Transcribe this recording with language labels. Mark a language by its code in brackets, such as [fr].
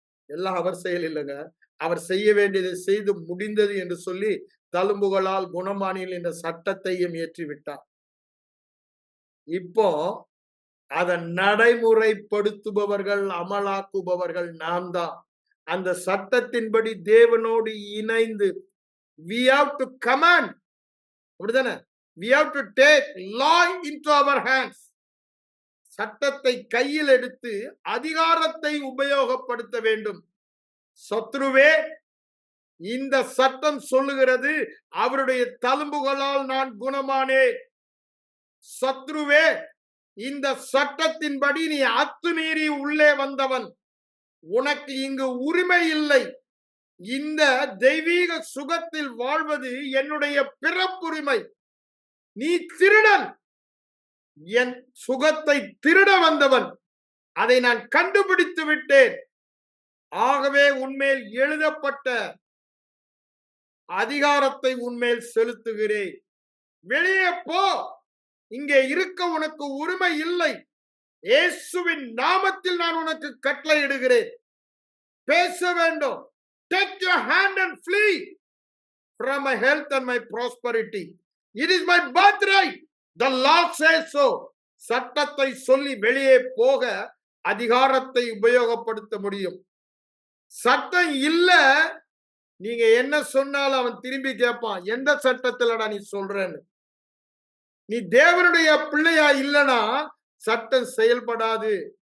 [ta] எல்லாம் அவர் செயல் இல்லைங்க. அவர் செய்ய வேண்டியதை செய்து முடிந்தது என்று சொல்லி தழும்புகளால் குணமானியில் என்ற சட்டத்தையும் ஏற்றி விட்டார். இப்போ அதை நடைமுறைப்படுத்துபவர்கள், அமலாக்குபவர்கள் நாம் தான். அந்த சட்டத்தின்படி தேவனோடு இணைந்து [en] we have to command, [ta] அப்படிதானே? [en] we have to take law into our hands. [ta] சட்டத்தை கையில் எடுத்து அதிகாரத்தை உபயோகப்படுத்த வேண்டும். சத்ருவே, இந்த சட்டம் சொல்லுகிறது அவருடைய தழும்புகளால் நான் குணமானேன். சத்ருவே, இந்த சட்டத்தின்படி நீ அத்துமீறி உள்ளே வந்தவன். உனக்கு இங்கு உரிமை இல்லை. இந்த தெய்வீக சுகத்தில் வாழ்வது என்னுடைய பிறப்புரிமை. நீ திருடன். என் சுகத்தை திருட வந்தவன். அதை நான் கண்டுபிடித்து விட்டேன். ஆகவே உன்மேல் எழுதப்பட்ட அதிகாரத்தை உன்மேல் செலுத்துகிறேன். வெளியே போ. இங்கே இருக்க உனக்கு உரிமை இல்லை. இயேசுவின் நாமத்தில் நான் உனக்கு கட்டளையிடுகிறேன். பேச வேண்டும். [en] Take your hand and flee from my health and my prosperity. It is my birthright. The Lord says so. [ta] சட்டத்தை சொல்லி வெளியே போக அதிகாரத்தை உபயோகப்படுத்த முடியும். சட்டம் இல்ல, நீங்க என்ன சொன்னாலும் அவன் திரும்பி கேட்பான், எந்த சட்டத்துலடா நீ சொல்றன்னு. நீ தேவனுடைய பிள்ளையா இல்லனா சட்டம் செயல்படாது.